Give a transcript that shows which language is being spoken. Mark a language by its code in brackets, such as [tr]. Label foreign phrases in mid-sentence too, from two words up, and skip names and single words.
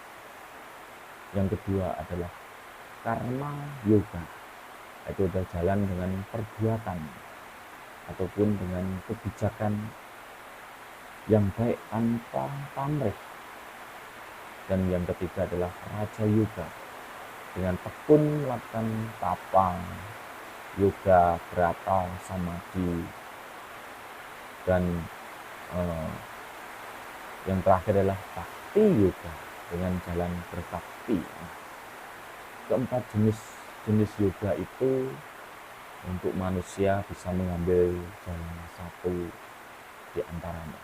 [id] Yang kedua adalah karma yoga, itu adalah jalan dengan perbuatan ataupun dengan kebijakan yang baik tanpa pamrih. Dan yang ketiga adalah raja yoga, dengan tekun melakukan tapa, yoga, brata, samadhi. Dan yang terakhir adalah bhakti yoga, dengan jalan berbakti. Keempat jenis yoga itu untuk manusia bisa mengambil jalan satu di antaranya.